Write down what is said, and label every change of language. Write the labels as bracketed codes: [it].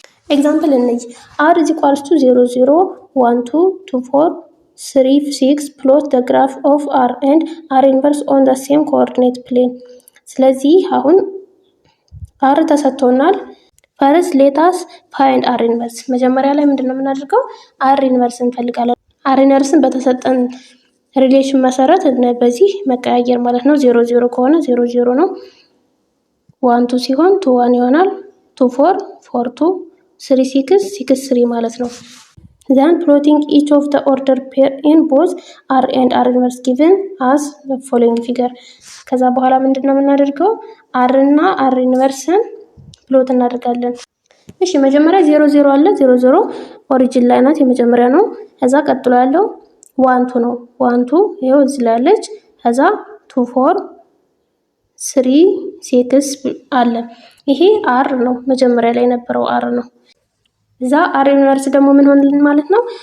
[en] ኤግዛምፕል እንይ። r is equals to 0 0 1 2 2 4 3 6 plot the graph of r and r inverse on the same coordinate plane። [am] ስለዚህ አሁን r ተሰጥቶናል። [en] ፈርስት ሌት አስ ፋይንድ r inverse። [am] መጀመሪያ ላይ ምንድነው የምናደርገው? r inverse እንፈልጋለን። r inverse በተሰጠን ሪሌሽን መሰረት በዚህ መቀያየር ማለት ነው። 0 0 ከሆነ 0 0 ነው። 1 2 ሲሆን 2 1 ይሆናል። 2 4 4 2 3 6 6 3 ማለት ነው። [en] then plotting each of the order pair in both r and r inverse given as the following figure። [am] ከዛ በኋላ ምንድነው የምናደርገው? r እና r inverse ፕሎት እናደርጋለን። እሺ መጀመሪያ 0 0 አለ። 0 0 ኦሪጂን ላይ ናት፣ የመጀመሪያ ነው። ከዛ ቀጥሎ ያለው 1 2 ነው። 1 2 ይሄው እዚህ ላይ አለች። ከዛ 2 4 3 6 አለ። ይሄ r ነው፣ መጀመሪያ ላይ የነበረው r ነው። እዛ r ኢንቨርስ ደግሞ ምን ሆነልን ማለት ነው?